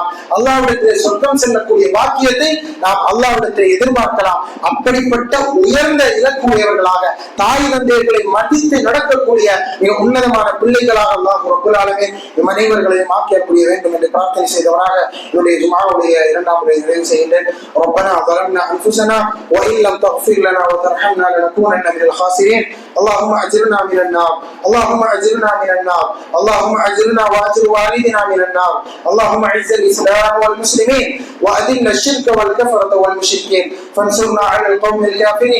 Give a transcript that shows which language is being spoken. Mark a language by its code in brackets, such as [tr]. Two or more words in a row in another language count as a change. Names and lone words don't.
[ta] அல்லாஹ்விடத்திலே சொர்க்கம் செல்லக்கூடிய பாக்கியத்தை நாம் அல்லாஹ்விடத்திலே எதிர்பார்க்கலாம். அப்படிப்பட்ட உயர்ந்த இலக்குடையவர்களாக, தாய் தந்தையர்களை மதித்து நடக்கக்கூடிய மிக உன்னதமான பிள்ளைகளாக அல்லாஹ் [ar] رب العالمين [ta] நம் அனைவர்களையும் ஆக்கிய வேண்டும் என்று பிரார்த்தனை செய்தவராக என்னுடைய ஜுமாவுடைய 2ஆம் நிறைவு செய்கின்றேன். [ar] ربنا ظلمنا أنفسنا وإن لم تغفر لنا وترحمنا لنكونن من الخاسرين. اللهم أجرنا من النار، اللهم أجرنا من النار، اللهم أجرنا وأجر والدنا من النار. اللهم أعز الإسلام والمسلمين وأذل الشرك والكفرة والمشركين، فانصرنا على القوم الكافرين.